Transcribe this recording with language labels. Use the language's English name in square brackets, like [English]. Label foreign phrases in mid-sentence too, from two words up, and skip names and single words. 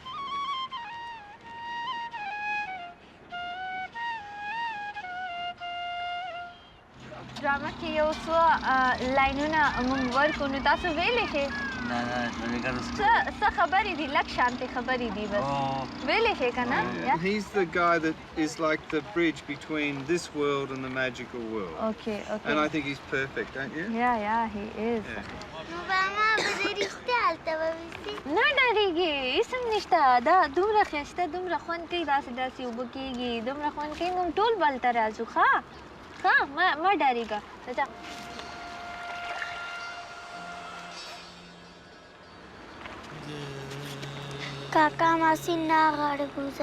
[Pashto] ड्रामा کې یو څو لاینونه موږ ورکو نو تاسو ویلې شئ څه خبرې دي لږ شانتې خبرې دي بس ویلې شئ که نه [English] He's the guy that is like the bridge between this world and the magical world. Okay. And I think he's perfect, don't you? Yeah, he is. [Pashto] نه ډارېږي هېڅ هم نشته دا دومره ښایسته دومره خوند کوي داسې اوبه کېږي دومره خوند کوي موږ ټول بل ته راځو ښه مه ډارېږه راځه کاکا ماسي نه غاړه بوځه